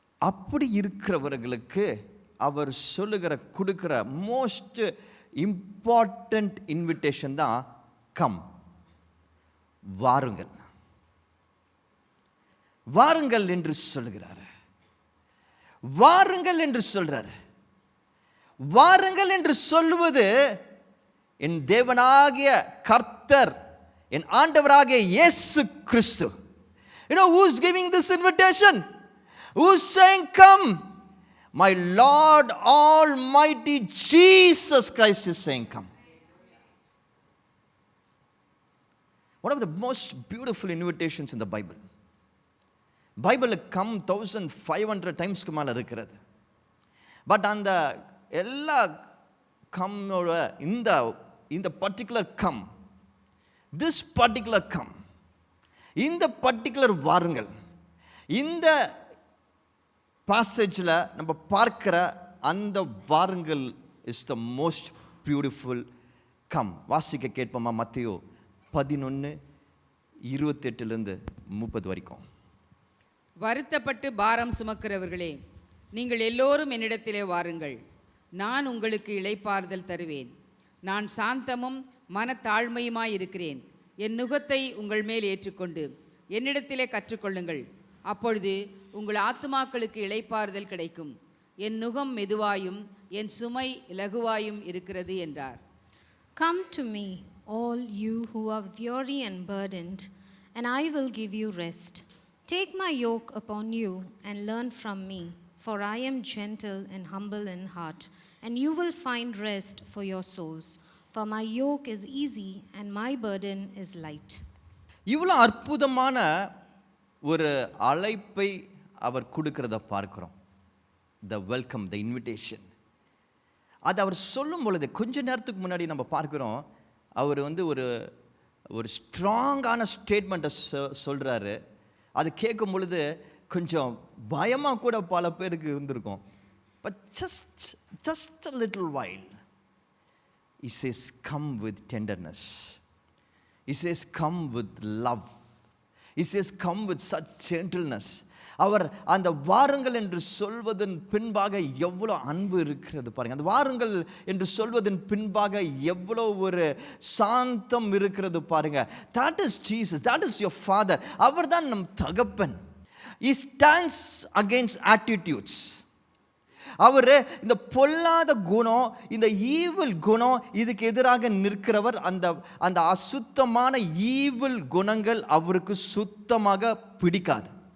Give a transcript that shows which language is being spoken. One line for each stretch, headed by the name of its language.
Tamil: அப்படி இருக்கிறவர்களுக்கு அவர் கொடுக்கிற மோஸ்ட் இம்பார்ட்டன்ட் இன்விடேஷன் தான் கம், வாருங்கள், வாருங்கள் என்று சொல்கிறார். வாருங்கள் என்று சொல்றார். வாருங்கள் என்று சொல்லுவது என் தேவனாகிய கர்த்தர், என் ஆண்டவராகிய இயேசு கிறிஸ்து.
English: You know who is giving this invitation? Who is saying come? My Lord Almighty Jesus Christ is saying come. One of the most beautiful invitations in the Bible.
Tamil: பைபிளில் கம் 1500 டைம்ஸ்க்கு மேலே இருக்கிறது. பட் அந்த எல்லா கம்மோட இந்த particular come, this particular come, இந்த particular வாருங்கள், இந்த பாசேஜில் நம்ம பார்க்கிற அந்த வாருங்கள்
English: Is the most beautiful come.
Tamil: வாசிக்க கேட்போமா? மத்தேயு 11:28-30 வரைக்கும். வருத்தப்பட்டு பாரம் சுமக்கிறவர்களே, நீங்கள் எல்லோரும் என்னிடத்திலே வாருங்கள், நான் உங்களுக்கு இளைப்பாறுதல் தருவேன். நான் சாந்தமும் மனத்தாழ்மையுமாய் இருக்கிறேன். என் நுகத்தை உங்கள் மேல் ஏற்றுக்கொண்டு என்னிடத்திலே கற்றுக்கொள்ளுங்கள், அப்பொழுது உங்கள் ஆத்துமாக்களுக்கு இளைப்பாறுதல் கிடைக்கும். என் நுகம் மெதுவாயும் என் சுமை இலகுவாயும் இருக்கிறது என்றார்.
English: Come to me, all you who are weary and burdened, and I will give you rest. Take my yoke upon you and learn from me, for I am gentle and humble in heart, and you will find rest for your souls. For my yoke is easy and my burden is light.
Tamil: இவ்வளோ அற்புதமான ஒரு அழைப்பை அவர் கொடுக்கிறத பார்க்கிறோம்.
English: The welcome, the invitation.
Tamil: அது அவர் சொல்லும் பொழுது கொஞ்ச நேரத்துக்கு முன்னாடி நம்ம பார்க்கிறோம், அவர் ஒரு ஸ்ட்ராங்கான ஸ்டேட்மெண்ட்டை சொல்கிறாரு. அது கேட்கும் பொழுது கொஞ்சம் பயமாக கூட பல பேருக்கு இருந்திருக்கும்.
English: But just a little while he says come with tenderness, he says come with love, he says come with such gentleness.
Tamil: அவர் அந்த வாருங்கள் என்று சொல்வதன் பின்பாக எவ்வளோ அன்பு இருக்கிறது பாருங்க. அந்த வாருங்கள் என்று சொல்வதன் பின்பாக எவ்வளோ ஒரு சாந்தம் இருக்கிறது பாருங்க.
English: That is Jesus, that is your Father.
Tamil: அவர் தான் நம் தகப்பன்.
English: He stands against attitudes.
Tamil: அவர் இந்த பொல்லாத குணம், இந்த ஈவில் குணம், இதுக்கு எதிராக நிற்கிறவர். அந்த அசுத்தமான ஈவில் குணங்கள் அவருக்கு சுத்தமாக பிடிக்காது.